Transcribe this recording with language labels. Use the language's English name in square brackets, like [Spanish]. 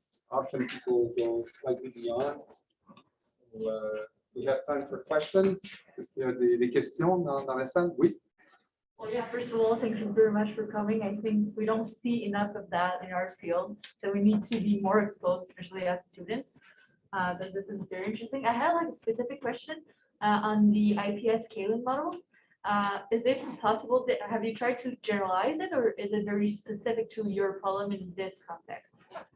[English] Often people go slightly beyond. So, we have time for questions. [French] Est-ce qu'il y a des questions dans la salle? Oui. [English] Well, yeah, first of all, thank you very much for coming. I think we don't see enough of that in our field, so we need to be more exposed, especially as students. But this is very interesting. I had a specific question on the IPS scaling model. Is it possible that, have you tried to generalize it, or is it very specific to your problem in this context?